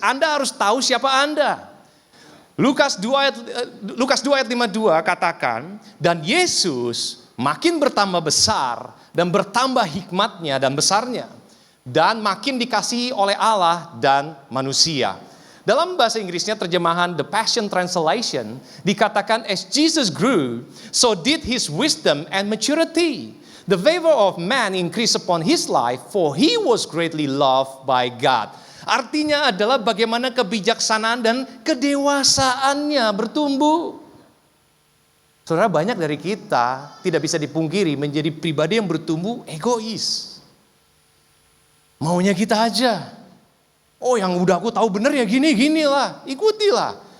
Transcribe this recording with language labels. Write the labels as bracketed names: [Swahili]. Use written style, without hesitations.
[Indonesian] Anda harus tahu siapa Anda. Lukas 2 ayat 52 katakan, dan Yesus makin bertambah besar dan bertambah hikmatnya dan besarnya, dan makin dikasihi oleh Allah dan manusia. Dalam bahasa Inggrisnya terjemahan The Passion Translation dikatakan, [English] as Jesus grew, so did his wisdom and maturity. The favor of man increased upon his life, for he was greatly loved by God. [Indonesian] Artinya adalah bagaimana kebijaksanaan dan kedewasaannya bertumbuh. Saudara, banyak dari kita tidak bisa dipungkiri menjadi pribadi yang bertumbuh egois. Maunya kita aja. Oh, yang udah aku tahu bener ya gini lah, ikutilah.